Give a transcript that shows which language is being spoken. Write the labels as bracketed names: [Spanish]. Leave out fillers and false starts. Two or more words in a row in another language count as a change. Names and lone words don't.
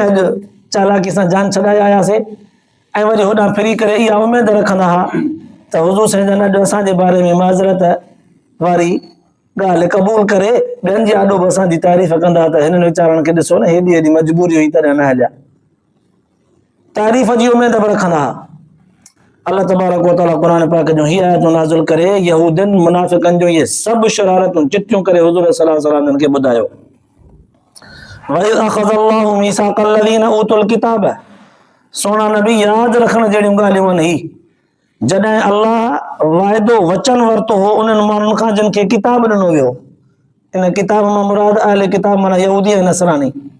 [Sindhi] अॼु चालाकी सां जान छॾाए आयासीं ऐं वरी होॾां फिरी करे इहा उमेद रखंदा हुआ त हुज़ूर साईं जन अॼु असांजे बारे में माज़रत वारी ॻाल्हि क़बूल करे ॿियनि जे आॾो बि असांजी तारीफ़ कंदा त हिननि वीचारनि खे ॾिसो न हेॾी मजबूरी हुई तॾहिं न हलिया तारीफ़ जी उमेद बि रखंदा अल्लाह तबारक व तआला कुरान पाक जो ही आयत नाज़िल करे यहूदन मुनाफिकन जो ये सब शरारतूं चिट्ठियूं करे हुज़ूर [Arabic] صلى الله عليه وسلم [Sindhi] के बुधायो [Arabic] وإذ أخذ الله ميثاق الذين أوتوا الكتاب [Sindhi] सोना नबी याद रखण जहिड़ियूं ॻाल्हियूं आहिनि ही जॾहिं अल्लाह वाइदो वचन वरितो हो उन्हनि माण्हुनि खां जिन खे किताब ॾिनो वियो इन किताब मां मुराद अहले किताब माना यहूदी ऐं नसरानी